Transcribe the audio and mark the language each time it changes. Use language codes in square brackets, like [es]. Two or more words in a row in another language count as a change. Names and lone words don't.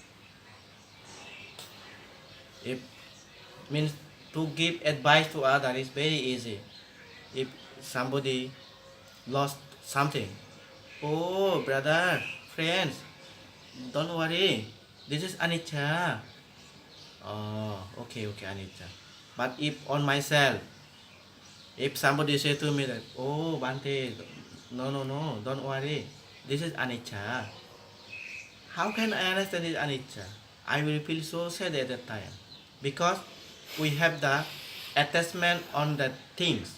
[en] If means to give advice to others is very easy. If somebody lost something, oh brother, friends, don't worry, this is anicca. Oh, okay, anicca. But if on myself, If somebody say to me that, oh Bante, no, don't worry, this is anicca. How can I understand this anicca? I will feel so sad at that time because we have the attachment on the things.